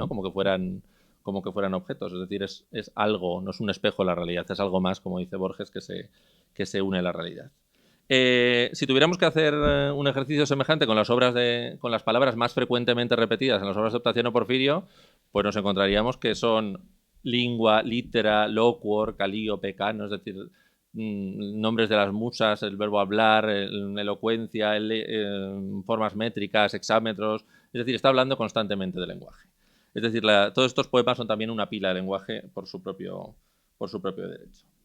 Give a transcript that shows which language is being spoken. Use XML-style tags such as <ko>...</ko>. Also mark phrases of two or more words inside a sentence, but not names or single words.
<es>Como que fueran objetos, es decir, es algo, no es un espejo de la realidad, es algo más, como dice Borges, que se une a la realidad. Si tuviéramos que hacer un ejercicio semejante con con las palabras más frecuentemente repetidas en las obras de Optaciano Porfirio, pues nos encontraríamos que son</es> <la>lingua, litera, loquor,</la> <es>calíope, cano, es decir, nombres de las musas, el verbo hablar, elocuencia, formas métricas, hexámetros, es decir, está hablando constantemente del lenguaje. Es decir, todos estos poemas son también una pila de lenguaje por su propio derecho.</es>